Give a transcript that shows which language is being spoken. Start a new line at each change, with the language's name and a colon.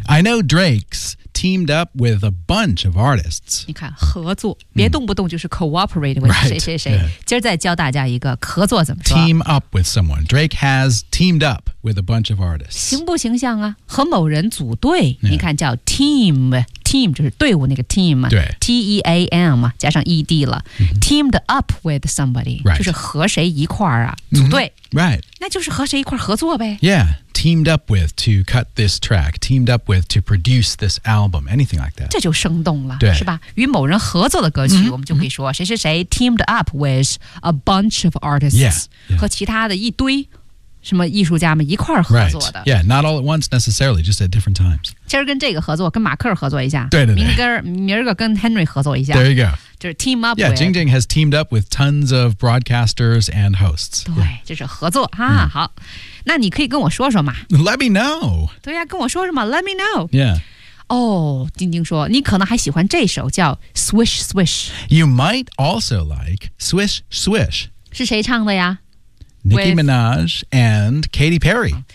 English: I know Drake's teamed up with a bunch of artists.
Chinese: 你看，合作，别动不动就是
English: cooperate with
Chinese: 谁谁谁。今儿再教大家一个合作怎么说。
English: Team up with someone. Drake has teamed up. With a bunch of artists.
Chinese: 形不形象啊和某人组队、
English: yeah.
Chinese: 你看叫 team, team 就是队伍那个 team, 对 T-E-A-M, 加上 ED 了、
English: mm-hmm. teamed up with somebody,、 right.
Chinese: 就是和谁一块儿啊组队、
English: mm-hmm. Right.
Chinese: 那就是和谁一块儿合作呗。
English: Yeah, teamed up with to cut this track, teamed up with to produce this album, anything like that.
Chinese: 这就生动了对是吧与某人合作的歌曲、mm-hmm. 我们就可以说谁谁谁
English: teamed up with a bunch of artists, yeah. Yeah.
Chinese: 和其他的一堆什么艺术家们一块儿合作的、
English: right. Yeah, not all at once necessarily, just at different times.
Chinese: 今儿跟这个合作跟马克合作一下对对对明儿个跟 Henry 合作一下
English: There you go.
Chinese: 就是 team up
English: Yeah, with, Jing Jing has teamed up with tons of broadcasters and hosts.
Chinese: 对、yeah. 就是合作哈、mm. 好那你可以跟我说说嘛
English: Let me know.
Chinese: 对呀、啊、跟我说什么
English: Let me know. Yeah.
Chinese: 哦、oh, 晶晶说你可能还喜欢这首叫 Swish Swish.
English: You might also like Swish Swish.
Chinese: 是谁唱的呀
English: Nicki Minaj and Katy Perry.